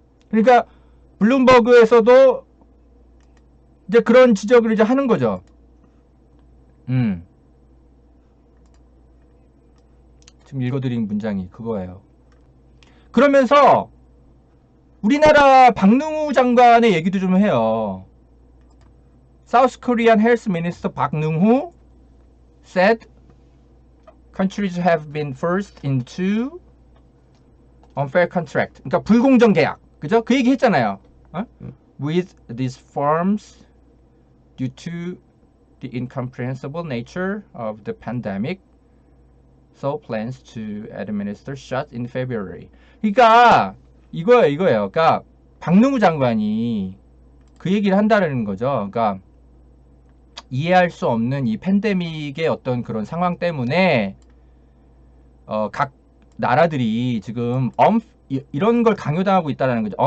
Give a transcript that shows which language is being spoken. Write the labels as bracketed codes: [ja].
[ko] 그러니까 블룸버그에서도 이제 그런 지적을 이제 하는 거죠. 지금 읽어드린 문장이 그거예요. 그러면서 우리나라 박능우 장관의 얘기도 좀 해요. [en] South Korean Health Minister Park Neung-woo said countries have been forced into unfair contract. [ko] 그러니까 불공정 계약. 그죠? 그 얘기 했잖아요. [en] With these firms due to the incomprehensible nature of the pandemic. So plans to administer shots in February. [ko] 그러니까 이거예요. 그러니까 박능우 장관이 그 얘기를 한다는 거죠. 그러니까 이해할 수 없는 이 팬데믹의 어떤 그런 상황 때문에 각 나라들이 지금 이런 걸 강요당하고 있다는 거죠.